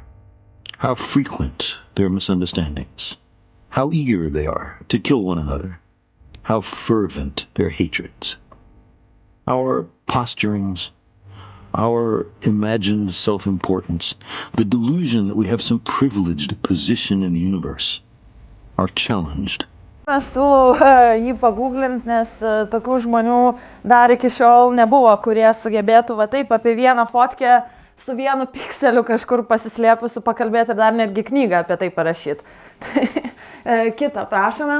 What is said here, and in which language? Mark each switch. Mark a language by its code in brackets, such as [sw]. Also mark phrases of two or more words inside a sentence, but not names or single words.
[en] How frequent their misunderstandings, how eager they are to kill one another, how fervent their hatreds. Our posturings, our imagined self-importance, the delusion that we have some privileged position in the universe, are challenged. [lt] Mes siūlau jį paguglinti, nes tokių žmonių dar iki šiol nebuvo, kurie sugebėtų va taip apie vieną fotkę su vienu pikseliu kažkur pasislėpusiu pakalbėti ir dar netgi knygą apie tai parašyti. Kitą prašome.